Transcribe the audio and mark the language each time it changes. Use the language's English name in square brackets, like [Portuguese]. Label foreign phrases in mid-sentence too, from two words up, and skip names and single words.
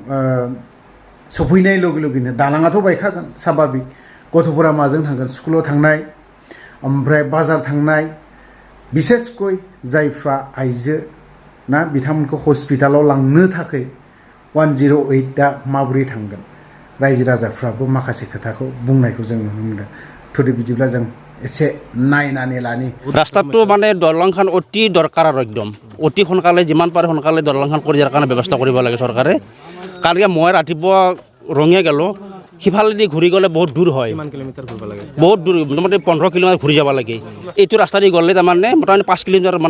[Bodo] सफैनाय लगे लगेनो दालाङाथ' बायखागोन साभाबिक गथ'फोरा माजों थांगोन स्कुलाव थांनाय ओमफ्राय बाजार थांनाय बिसेसकय जायफ्रा आइजो ना बिथांमोनखौ हस्पिटालाव लांनो थाखाय 108 दा माबोरै थांगोन रायजो राजाफ्राबो माखासे खोथाखौ बुंनायखौ जों नुनो मोनदों थ'दे बिदिब्ला जों एसे नायनानै लानि [Assamese] रास्ताটো মানে দলংখন অতি দৰকাৰ আৰু একদম অতি সোনকালে যিমান পাৰে সোনকালে দলংখন কৰি দিয়াৰ কাৰণে ব্যৱস্থা কৰিব লাগে চৰকাৰে কাৰণ মই ৰাতিপুৱা ৰঙিয়া গ'লো সিফালেদি ঘূৰি গ'লে বহুত দূৰ হয় কিমান কিলোমিটাৰ ঘূৰিব লাগে বহুত দূৰ মোটামুটি 15 কিলোমিটাৰ ঘূৰি যাব লাগে এইটো ৰাস্তা দি গ'লে তাৰমানে মোটামুটি 5 কিলোমিটাৰ মানে